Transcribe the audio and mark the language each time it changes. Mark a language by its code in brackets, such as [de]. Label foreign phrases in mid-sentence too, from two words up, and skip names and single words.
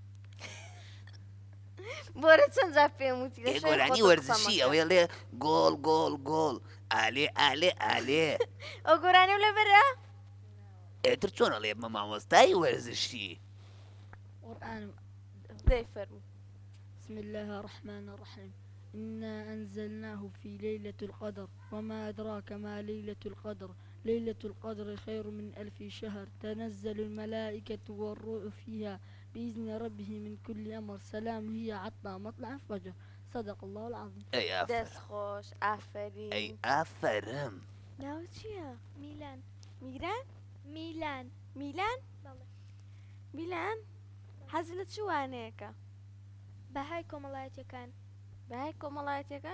[ckb] بۆرە چەند جا پێم وتی لە شوێن گۆرانی خۆتۆ وەرزشی قسەمەکە. ئەوێ لێ گۆڵ گۆڵ گۆڵ ئالێ ئالێ ئالێ ئەو گۆرانی و لەبەرە ئێتر چۆن ئەڵێ بە مامۆستای وەرزشی قورآنم دەی فەرموو [ar] بسم الله الرحمن الرحيم إنا أنزلناه في ليلة القدر وما أدراك ما ليلة القدر ليلة القدر خير من 1000 شهر تنزل الملائكة والروح فيها بإذن ربه من كل أمر سلام هي حتى مطلع الفجر صدق الله العظيم [ckb] ئەی ئافر دەست خۆش ئافرین ئەی ئافرم ناو چییە میلان میران میلان میلان بەڵێ میلان حەزی لە چوانەیەەکە بەهای کۆمەڵایەتیەکان بەهای کۆمەڵایەتەکان